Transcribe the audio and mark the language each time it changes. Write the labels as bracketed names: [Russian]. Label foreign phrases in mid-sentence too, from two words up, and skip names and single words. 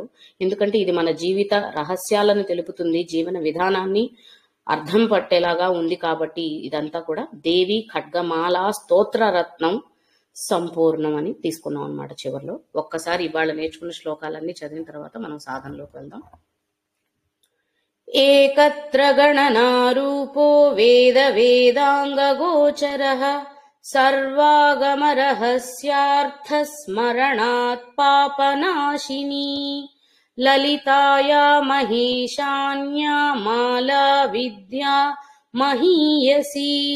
[Telugu] ఎందుకంటే ఇది మన జీవిత రహస్యాలను తెలుపుతుంది, జీవన విధానాన్ని అర్థం పట్టేలాగా ఉంది కాబట్టి ఇదంతా కూడా దేవి ఖడ్గమాల స్తోత్ర రత్నం సంపూర్ణం అని తీసుకున్నాం అనమాట. చివరిలో ఒక్కసారి ఇవాళ నేర్చుకున్న శ్లోకాలన్నీ చదివిన తర్వాత మనం సాధనలోకి వెళ్దాం. [Sanskrit] एकत्र गणनारूपो वेदाङ्गगोचरः सर्वागमरहस्यार्थस्मरणात् पापनाशिनी ललिताया महेशान्या माला विद्या महीयसी